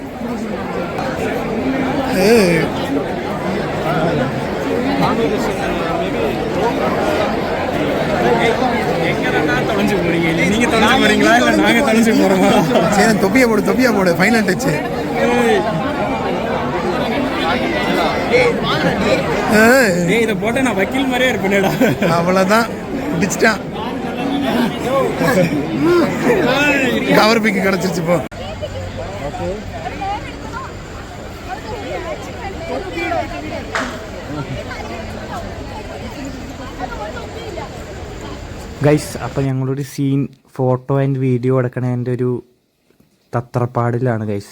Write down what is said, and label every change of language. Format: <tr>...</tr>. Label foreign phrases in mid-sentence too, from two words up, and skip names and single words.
<ta>தொப்பியா போடு</ta> <en>final touch.</en> <ta>இதை போட்ட நான் வக்கீல் மாதிரியே இருப்பேன்டா. அவ்வளவுதான், பிடிச்சிட்டான்.</ta> <en>cover pic</en> <ta>கிடைச்சிருச்சு. போ</ta> <ml>ഗൈസ്, അപ്പോൾ ഞങ്ങളൊരു</ml> <en>scene photo and video</en> <ml>എടുക്കണതിൻ്റെ ഒരു തത്രപ്പാടിലാണ് ഗൈസ്.</ml>